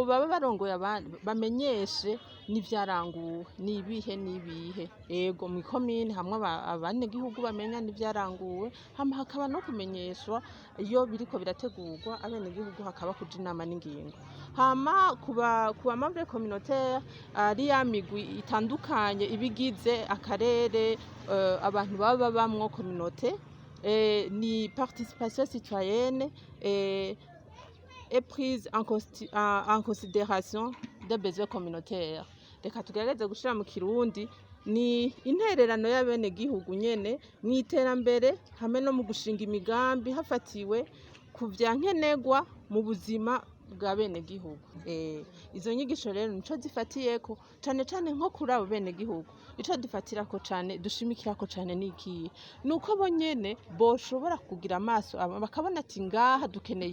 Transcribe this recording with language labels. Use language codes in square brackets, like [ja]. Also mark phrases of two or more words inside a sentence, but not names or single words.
[rn] baba barongoye abandi bamenyeshe n'ivyaranguwe n'ibihe ego mu komine hamwe abanyagihugu bamenya n'ivyaranguwe hama hakaba no kumenyeshwa iyo biriko birategurwa abenegihugu hakaba kuja inama n'ingingo hama kuba [fr] membre communautaire [rn] ari ya migwi itandukanye ibigize akarere abantu baba bamwo communauté ni [fr] participation citoyenne et prise en considération des besoins communautaires. [rn] Reka tugerageze gushira mu kirundi ni intererano y'abenegihugu nyene mu iterambere hamwe no mu gushinga imigambi hafatiwe ku vyankenerwa mu buzima bwa benegihugu. Izo nyigisho rero nico zifatiyeko cane cane nko kuri abo benegihugu ico dufatirako cane dushimikirako cane niki nuko bo nyene boshobora kugira amaso bakabona ati ngaha dukeneye